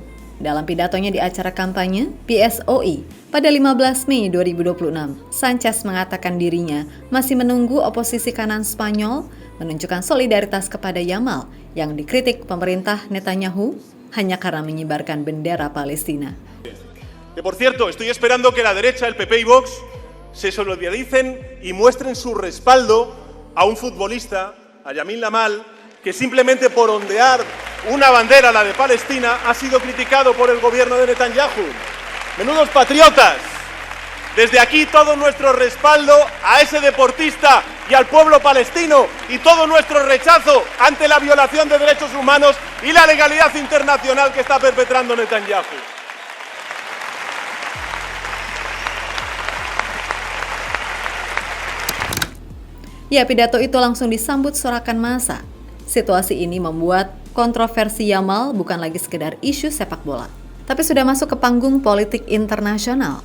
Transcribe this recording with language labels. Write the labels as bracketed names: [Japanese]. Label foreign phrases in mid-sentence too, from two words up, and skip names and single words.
[Indonesian] Dalam pidatonya di acara kampanye PSOE pada 15 Mei 2026, Sanchez mengatakan dirinya masih menunggu oposisi kanan Spanyol menunjukkan solidaritas kepada Yamal yang dikritik pemerintah Netanyahu hanya karena mengibarkan bendera Palestina. [Spanish] Que por cierto, estoy esperando que la derecha, el PP y Vox, se solidaricen y muestren su respaldo a un futbolista, a Yamin Lamal, que simplemente por ondear una bandera, la de Palestina, ha sido criticado por el gobierno de Netanyahu. Menudos patriotas. Desde aquí todo nuestro respaldo a ese deportista y al pueblo palestino y todo nuestro rechazo ante la violación de derechos humanos y la legalidad internacional que está perpetrando Netanyahu. [Indonesian] Ya, pidato itu langsung disambut sorakan massa. Situasi ini membuat kontroversi Yamal bukan lagi sekedar isu sepak bola, tapi sudah masuk ke panggung politik internasional.